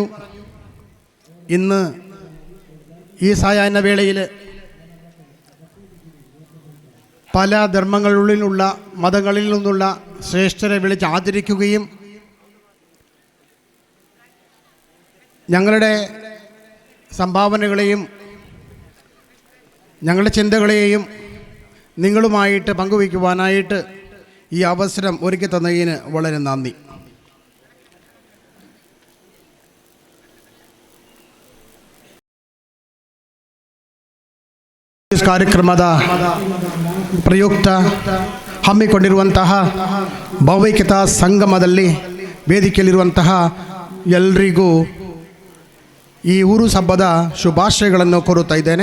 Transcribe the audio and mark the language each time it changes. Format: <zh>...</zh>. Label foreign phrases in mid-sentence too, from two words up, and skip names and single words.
<ml>ഇന്ന് ഈ സായാഹ്ന വേളയിൽ പല ധർമ്മങ്ങളിലുള്ള മതങ്ങളിൽ നിന്നുള്ള ശ്രേഷ്ഠരെ വിളിച്ച് ആദരിക്കുകയും ഞങ്ങളുടെ സംഭാവനകളെയും ഞങ്ങളുടെ ചിന്തകളെയും നിങ്ങളുമായിട്ട് പങ്കുവയ്ക്കുവാനായിട്ട് ഈ അവസരം ഒരുക്കി തന്നതിന് വളരെ നന്ദി.</ml> <kn>ಕಾರ್ಯಕ್ರಮದ ಪ್ರಯುಕ್ತ ಹಮ್ಮಿಕೊಂಡಿರುವಂತಹ ಭಾವೈಕ್ಯತಾ ಸಂಗಮದಲ್ಲಿ ವೇದಿಕೆಯಲ್ಲಿರುವಂತಹ ಎಲ್ರಿಗೂ ಈ ಉರೂಸ್ ಹಬ್ಬದ ಶುಭಾಶಯಗಳನ್ನು ಕೋರುತ್ತಾ ಇದ್ದೇನೆ.</kn>